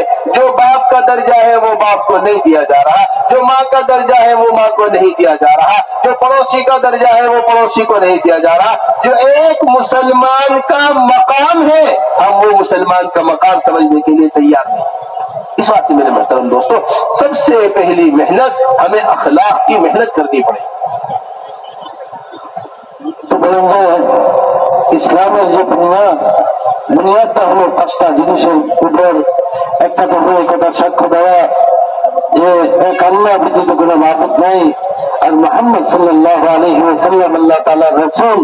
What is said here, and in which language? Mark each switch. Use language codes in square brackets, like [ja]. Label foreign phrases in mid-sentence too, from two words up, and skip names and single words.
[ur] جو باپ کا درجہ ہے وہ باپ کو نہیں دیا جا رہا، جو ماں کا درجہ ہے وہ ماں کو نہیں دیا جا رہا، جو پڑوسی کا درجہ ہے وہ پڑوسی کو نہیں دیا جا رہا۔ جو ایک مسلمان کا مقام ہے، ہم وہ مسلمان کا مقام سمجھنے کے لیے تیار ہیں۔ اس واسطے میرے محترم دوستو، سب سے پہلی محنت ہمیں اخلاق کی محنت کرنی پڑے۔ [bn] তো বলেন যে ইসলামের যে বুনিয়াদটা হলো 5টা জিনিসের উপর। একটা তো হলো এই কথা সাক্ষ্য দেওয়া যে এক আল্লাহ ব্যতীত কোনো মাবুদ নাই, আর মুহাম্মদ [ar] صلى الله عليه وسلم [bn] আল্লাহ তাআলার রাসূল।